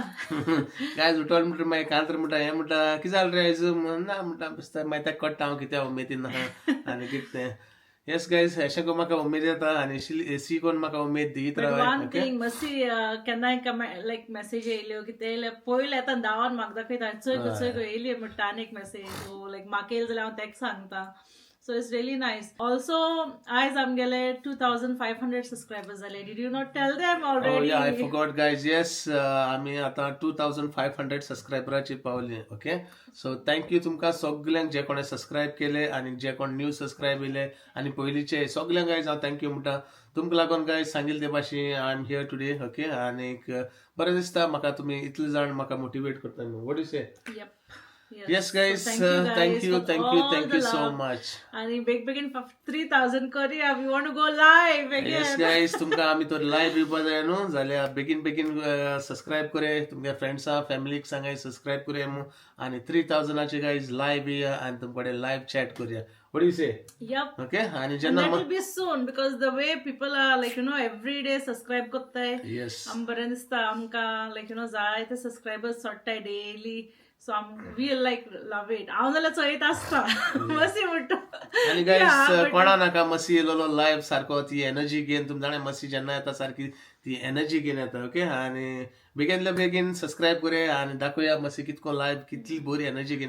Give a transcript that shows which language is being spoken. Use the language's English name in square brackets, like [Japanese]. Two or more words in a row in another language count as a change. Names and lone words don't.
[Konkani] गायज उठोन म्हणटा मागीर कांतर म्हणटा हें म्हणटा कितें जालें रे आयज ना म्हणटा बेस्ता मागीर ताका कळटा हांव कित्या उमेदीन आहा आनी कितें तें [English] yes guys [Konkani] अशें करून म्हाका उमेद येता आनी अशी कोण म्हाका उमेद दीत रावाय [English] one thing [Konkani] मातशी केन्नाय लायक मेसेज येयल्यो कितें येयलें पयलीं येता धांवन म्हाका दाखयता चोय गो येयली म्हणटा आनी एक मेसेज लायक म्हाका येयली जाल्यार हांव ताका सांगता [English] so it's really nice also [Konkani] आयज आमगेले 2500 सबस्क्रायबर्स जाले [English] did you not tell them Oh ऑलरेडी yeah, I forgot guys. Yes, [Konkani] आम्ही आता 2500 सबस्क्रायबराची पावली. [English] okay so thank you [Konkani] तुमकां सगल्यांक जे कोणी सबस्क्रायब केले आणि जे कोण [English] new subscribe [Konkani] येले आणि पयलींचे सगल्यांक गायज हांव थँक्यू म्हणटा तुमकां लागून गायज सांगिल्ले ते भाशेन [English] I am here today okay [Konkani] आणि बरें दिसता म्हाका तुमी इतले जाण म्हाका मोटिवेट करता [English] what you say yes guys thank you so much [Konkani] आणि बेगीन 3000 करूया [English] we want to go live yes guys [Konkani] तुमकां आमी तर लायव्ह येवपा जाय न्हू जाल्यार बेगीन सबस्क्रायब करे तुमच्या फ्रेंड्सां फॅमिलीक सांगाय सबस्क्रायब करूया मू आनी 3000चे गायज लायव्ह येया आनी तुमकडे [English] live chat [Konkani] करूया [English] what you say Yep. [Konkani] ओके आनी [English] And [Konkani] जेन्ना [English] that will be soon because the way people are like every day subscribe कोत्ताय येस [Konkani] बरें दिसता आमकां like जायते सबस्क्रायबर्स सोडटाय डेली [English] so we like love it [Konkani] हांव जाल्यार चोयत आसता मसी म्हणटा आनी गायज कोणा नाका मसी येयलो लायव्ह सारको ती एनर्जी घेवन तुमी जाणा मसी जेन्ना येता सारकी ती एनर्जी घेवन येता ओके आनी बेगीनल्या बेगीन सबस्क्रायब करे आनी दाखोवया मसी कितको लायव्ह कितली बरी एनर्जी घेवन